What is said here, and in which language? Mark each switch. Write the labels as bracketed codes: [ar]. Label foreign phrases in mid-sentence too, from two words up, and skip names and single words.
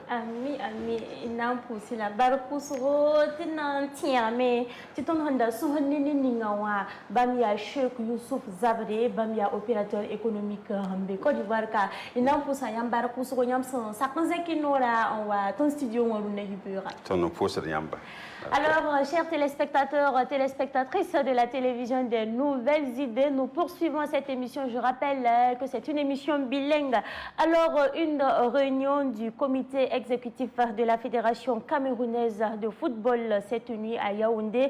[mos] ami na n pʋʋsɩ la bar pʋsgo tɩ na n tẽegame tɩ tõnd sẽn da sus ne ninga wã bãmb yaa Sheikh Youssouf Zabre bãmb yaa [fr] opérateur économique [mos] sẽn be Côte d'Ivoire ka y na n pʋʋsa yãmb bar pʋsgo yãmb sẽn sak n zẽk y noora n wa tõnd studio wã rũnna yibeoogã tõnd n pʋʋsd yãmba. [fr] Alors, chers téléspectateurs, téléspectatrices de la télévision des nouvelles idées, nous poursuivons cette émission. Je rappelle que c'est une émission bilingue. Alors, une réunion du comité exécutif de la Fédération camerounaise de football s'est tenue à Yaoundé.